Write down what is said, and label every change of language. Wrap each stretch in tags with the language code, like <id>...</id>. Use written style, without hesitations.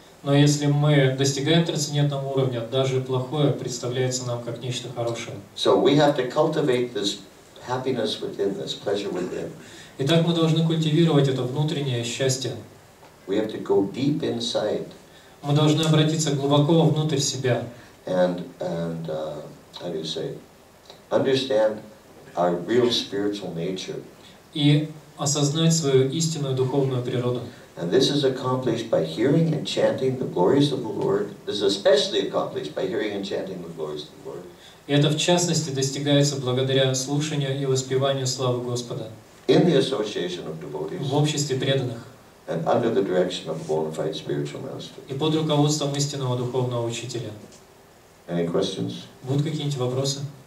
<ru>Но если мы достигаем трансцендентного уровня, даже плохое представляется нам как нечто хорошее.</ru> <en>So we have to cultivate this happiness within, this pleasure within.</en> <ru>Итак, мы должны культивировать это внутреннее счастье.</ru> <en>We have to go deep inside.</en> <ru>Мы должны обратиться глубоко внутрь себя.</ru> <en>And how do you say? Understand our real spiritual nature.</en> <ru>И осознать свою истинную духовную природу.</ru> <en>And this is accomplished by hearing and chanting the glories of the Lord. This is especially accomplished by hearing and chanting the glories of the Lord.</en> <ru>И это в частности достигается благодаря слушанию и воспеванию славы Господа.</ru> <en>In the association of devotees.</en> <ru>В обществе преданных.</ru> <en>And under the direction of a bona fide spiritual master.</en> <ru>И под руководством истинного духовного учителя.</ru> <en>Any questions?</en> <ru>Будут какие-нибудь вопросы?</ru>